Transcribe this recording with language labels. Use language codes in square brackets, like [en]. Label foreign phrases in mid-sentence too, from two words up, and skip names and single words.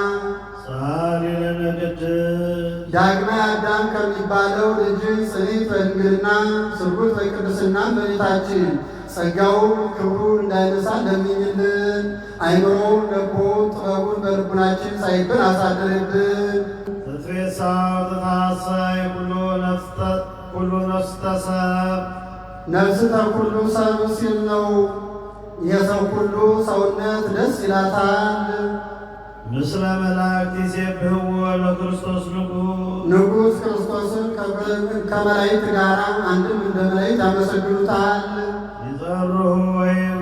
[gez] ሳሊለነ ቅድስት [am] ዳግማዊ አዳም ከሚባለው ልጅ ጽኒት በድንግልና ስርጉት በቅድስና በቤታችን ጸጋውን ክብሩን እንዳይነሳ ለምኝልን። አይምሮውን ልቦውን ጥበቡን በልቡናችን ሳይብን አሳድርብን። [gez] ትትፌሳው ትታሰይ ኩሉ ነፍስተ ሰብ [am] ነፍስተ ኩሉ ሰብ ሲል ነው። የሰው ሁሉ ሰውነት ደስ ይላታል። [gez] ምስለ መላእክት ይሴብሕዎ ለክርስቶስ [am] ንጉሥ ክርስቶስን ከመላእክት ጋር አንድም እንደ መላእክት ያመሰግኑታል። [gez] ይጸርሑ ወይብሉ